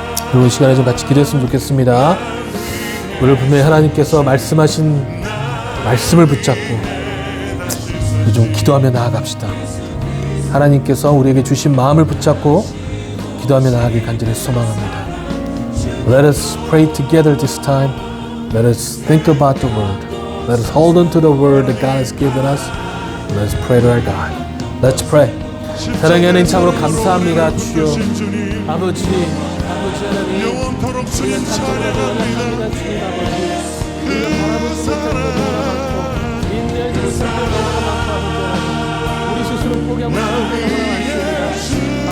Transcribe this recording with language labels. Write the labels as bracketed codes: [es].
[ko] 그리고 이 시간에 좀 같이 기도했으면 좋겠습니다. 오늘 분명히 하나님께서 말씀하신 말씀을 붙잡고 좀 기도하며 나아갑시다. 하나님께서 우리에게 주신 마음을 붙잡고 기도하며 나아가길 간절히 소망합니다. [en] Let us pray together this time. Let us think about the word. Let us hold on to the word that God has given us. Let us pray to our God. Let's pray. [ko] 사랑의 하나님 참으로 감사합니다. 주여 아버지 하나님 영원토록 주님 찬양합니다. 주님 아버지 우리가 바라보지 못하는 것보다 많고 인내하지 못하는 것보다 많고 아버지 우리 스스로 포기하고 싶은 것보다 많습니다.